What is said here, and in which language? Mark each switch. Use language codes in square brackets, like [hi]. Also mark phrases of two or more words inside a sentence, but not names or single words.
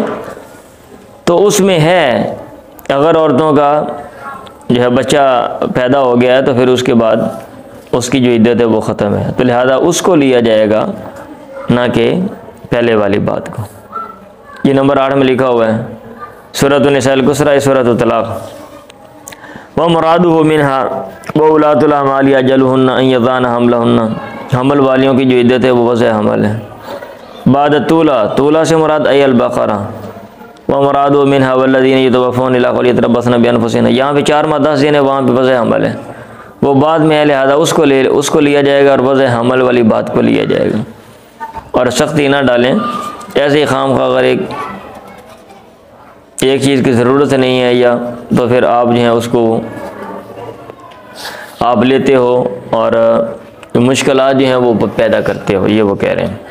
[hi] तो उसमें है अगर औरतों का जो है बच्चा पैदा हो गया है तो फिर उसके बाद उसकी जो इद्दत है वो ख़त्म है, तो लिहाजा उसको लिया जाएगा ना कि पहले वाली बात को। ये नंबर 8 में लिखा हुआ है, [ar] سورة النساء القصرى, [hi] सूरत तलाक। [ar] ومراده منها وأولات الأحمال أجلهن أن يضعن حملهن, [hi] हमल वालियों की जो इद्दत है वो वज़े हमल है। बाद तूला, तूला से मुराद [ar] البقرة ومراده منها والذين يتوفون إلى قوله يتربصن بأنفسهن, [hi] यहाँ पे 4 माह 10 दिन है, वहाँ पे वज़े हमल है, वो बाद में है, लिहाजा उसको लिया जाएगा और वज़े हमल वाली बात को लिया जाएगा। और सख्ती ना डालें, ऐसे ही खामखा अगर एक चीज़ की ज़रूरत नहीं है या तो फिर आप जो है उसको आप लेते हो और मुश्किलात जो हैं वो पैदा करते हो, ये वो कह रहे हैं।